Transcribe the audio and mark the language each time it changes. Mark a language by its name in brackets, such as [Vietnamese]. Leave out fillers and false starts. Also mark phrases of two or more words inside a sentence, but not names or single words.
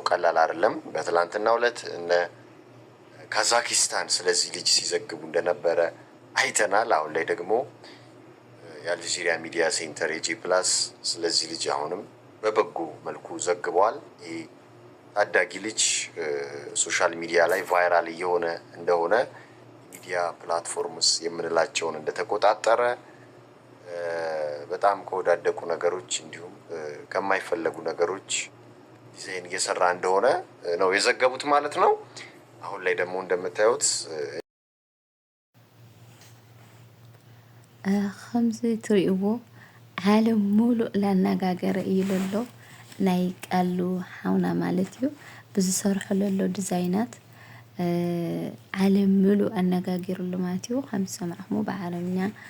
[Amharic] ቀላል አይደለም። በትላንትናው ዕለት እነ ካዛኪስታን ስለዚህ ልጅ ሲዘግቡ እንደነበረ አይተናል። አሁን ላይ ደግሞ የአልጀዚራ ሚዲያ ሴንተር ኤጄ ፕላስ ስለዚህ ልጅ አሁንም በበጎ መልኩ ዘግበዋል። ይህ ታዳጊ ልጅ [English] social media [Amharic] ላይ ቫይራል እየሆነ እንደሆነ [English] media platforms [Amharic] የምንላቸውን እንደተቆጣጠረ በጣም ከወዳደቁ ነገሮች እንዲሁም ከማይፈለጉ ነገሮች ዲዛይን እየሰራ እንደሆነ ነው የዘገቡት ማለት ነው። አሁን ላይ ደግሞ እንደምታዩት [Tigrinya] ከምዚ ትሪእዎ ዓለም ሙሉእ ላነጋገረ እዩ ዘሎ ናይ ቃሉ ሓውና ማለት እዩ ብዝሰርሖ ዘሎ ዲዛይናት ዓለም ሙሉእ ኣነጋጊሩሉ ማለት እዩ። ከም ዝሰማዕኹሞ ብዓረብኛ